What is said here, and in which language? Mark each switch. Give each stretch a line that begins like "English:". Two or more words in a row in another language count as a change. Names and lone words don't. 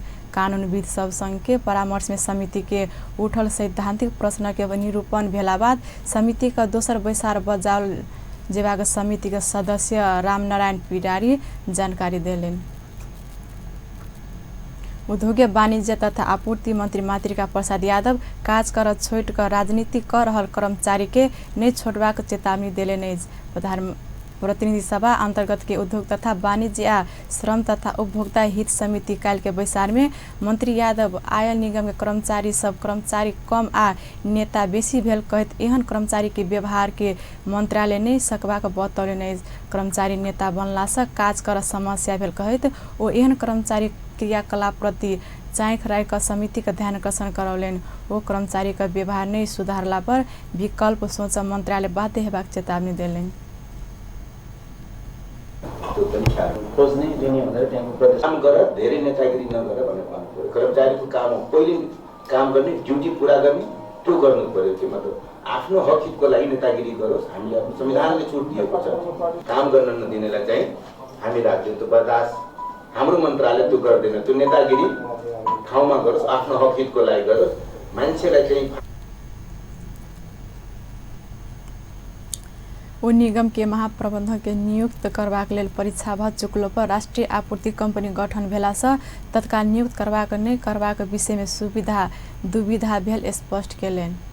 Maithili: कानूनविद सब संघ के परामर्श में समिति के उठल सैद्धांतिक प्रश्न के निरूपण भेला बाद समिति का दोसर बैसार बजाल जेबाक समिति के सदस्य रामनारायण पिडारी जानकारी देलेन। उद्योग वाणिज्य तथा आपूर्ति मंत्री मातृका प्रसाद यादव काज कर छोड़ कर राजनीति कर रहल कर्मचारी के नहीं छोड़बाक चेतावनी देलेन। प्रतिनिधि सभा अंतर्गत के उद्योग तथा वाणिज्य आ श्रम तथा उपभोक्ता हित समिति काल के बैसार में मंत्री यादव आयल निगम के कर्मचारी सब कर्मचारी कम आ नेता बेसी भेल कहत एहन कर्मचारी के व्यवहार के मंत्रालय नहीं सकबाक बतौलेन। कर्मचारी नेता बनला से काज कर समस्या भेल कहत ओ एहन कर्मचारी क्रियाकलाप प्रति चाँख राख समिति का ध्यान आकर्षण करौलेन। वो कर्मचारी का व्यवहार नहीं सुधारला पर विकल्प सोच मंत्रालय बाध्य हेबाक चेतावनी देलेन।
Nepali: खोज्ने लिने भनेर त्यहाँको प्रदेश काम गर धेरै नेतागिरी नगर भनेर भन्नु पर्यो। कर्मचारीको काम हो पहिले काम गर्ने ड्युटी पुरा गर्ने त्यो गर्नु पर्यो। त्यो मतलब आफ्नो हक हितको लागि नेतागिरी गरोस्। हामीले आफ्नो संविधानले छुट दिएको छ काम गर्न नदिनेलाई चाहिँ हामी राज्य त्यो बर्दाश्त हाम्रो मन्त्रालय त्यो गर्दैन। त्यो नेतागिरी ठाउँमा गरोस् आफ्नो हक हितको लागि गरोस्। मान्छेलाई चाहिँ
Maithili: ओ निगम के महाप्रबंधक के नियुक्त करबाक लेल परीक्षा भ चुकलो पर राष्ट्रीय आपूर्ति कंपनी गठन भेला से तत्काल नियुक्त करबाक नहीं करबाक विषय में सुविधा दुविधा भेल स्पष्ट केलेन।